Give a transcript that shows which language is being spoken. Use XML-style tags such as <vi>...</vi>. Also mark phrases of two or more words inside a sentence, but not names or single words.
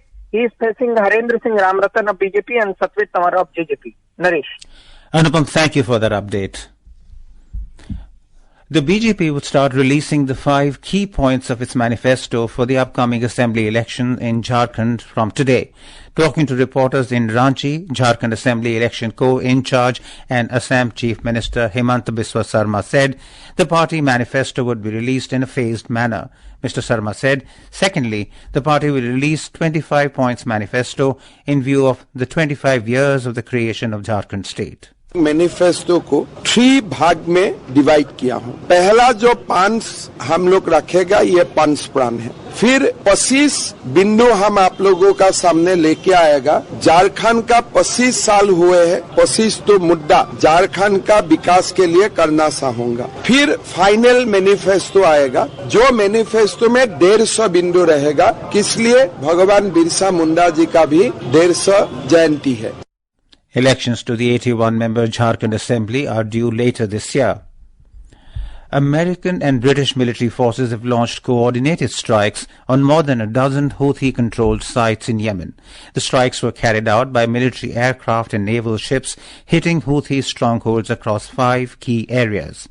<en>He is facing Harendra Singh Ramratan of BJP and Satvit Tamara of JJP. Naresh. Anupam, thank you for that update. The BJP would start releasing the 5 key points of its manifesto for the upcoming assembly election in Jharkhand from today. Talking to reporters in Ranchi, Jharkhand Assembly Election Co-in-charge and Assam Chief Minister Hemant Biswa Sarma said the party manifesto would be released in a phased manner. Mr. Sarma said, secondly, the party will release 25 points manifesto in view of the 25 years of the creation of Jharkhand state.</en> <hi>मैनिफेस्टो को 3 भाग में डिवाइड किया हूँ। पहला जो 5 हम लोग रखेगा ये 5 प्राण है। फिर 25 बिंदु हम आप लोगों का सामने लेके आएगा। झारखंड का 25 साल हुए हैं, 25 तो मुद्दा झारखंड का विकास के लिए करना चाहूंगा। फिर</hi> <en>final manifesto</en> <hi>आएगा, जो मैनिफेस्टो में 150 बिंदु रहेगा, किसलिए भगवान बिरसा मुंडा जी का भी 150 जयंती है।</hi> <en>Elections to the 81-member Jharkhand Assembly are due later this year. American and British military forces have launched coordinated strikes on more than a dozen Houthi-controlled sites in Yemen. The strikes were carried out by military aircraft and naval ships, hitting Houthi strongholds across 5 key areas.</en>